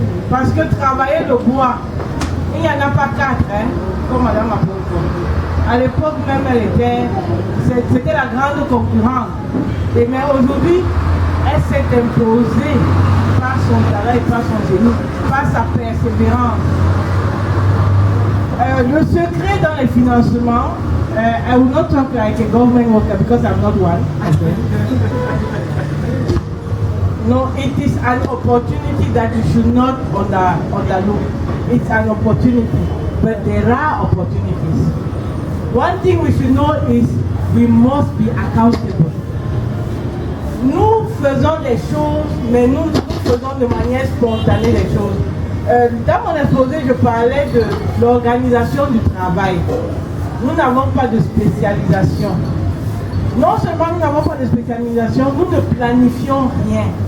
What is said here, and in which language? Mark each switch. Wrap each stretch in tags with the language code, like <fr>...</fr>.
<fr>Parce que travailler le bois, il n'y en a pas 4, hein, comme Madame Apoko. À l'époque même, c'était la grande concurrence. Mais aujourd'hui, elle s'est imposée par son travail, par son génie, par sa persévérance. Le secret dans les financements,</fr> <en>I will not talk like a government worker because I'm not one. No, it is an opportunity that you should not underlook. It's an opportunity, but there are opportunities. One thing we should know is we must be accountable.</en> <fr>Nous faisons des choses, mais nous faisons de manière spontanée les choses. Dans mon exposé, je parlais de l'organisation du travail. Nous n'avons pas de spécialisation. Non seulement nous n'avons pas de spécialisation, nous ne planifions rien.</fr>